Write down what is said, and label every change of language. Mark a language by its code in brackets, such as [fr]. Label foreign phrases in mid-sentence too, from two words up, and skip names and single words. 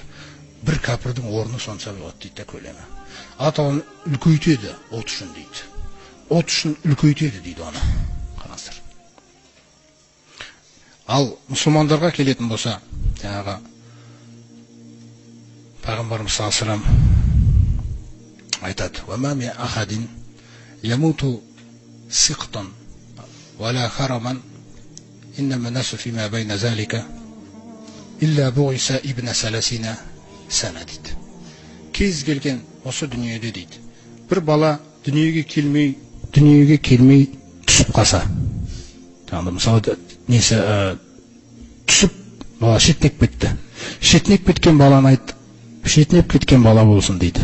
[kk] Бір кәпірдің орны сонша болады дейді көлемі. Атауын үлкейтеді от үшін дейді. От үшін үлкейтеді дейді оны. Қараңыздар. Ал мұсылмандарға келетін болса, жаңағы пайғамбарымыз [ar] صلى الله عليه [kk] айтады: [ar] "وما من أحد يموت سقطا ولا هرما إنما الناس فيما بين ذلك إلا بعث ابن ثلاثين سنة" дейді. [kk] Кез келген осы дүниеде дейді, бір бала дүниеге келмей түсіп қалса, жаңағы мысалы несі түсіп бала шеттеп кетті. Шетінеп кеткен баланы айт, шетінеп кеткен бала болсын дейді.